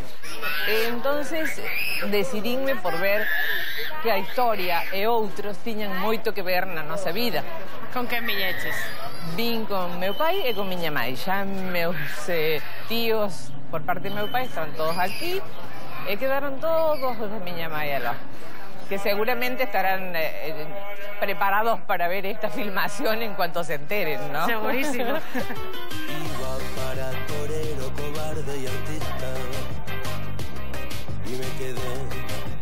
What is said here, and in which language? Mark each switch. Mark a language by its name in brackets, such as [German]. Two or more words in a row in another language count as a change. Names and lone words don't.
[Galician] Entonces decidíme por ver que a historia e outros tiñan moito que ver na nosa vida. Con quen viñeches? Vin con meu pai e con miña mãe. Xa meus tíos por parte de meu pai estaban todos aquí e quedaron todos os de miña mãe alá, [Spanish] que seguramente estarán preparados para ver esta filmación en cuanto se enteren, ¿no? Segurísimo. Iba para torero, cobarde y artista, y me quedé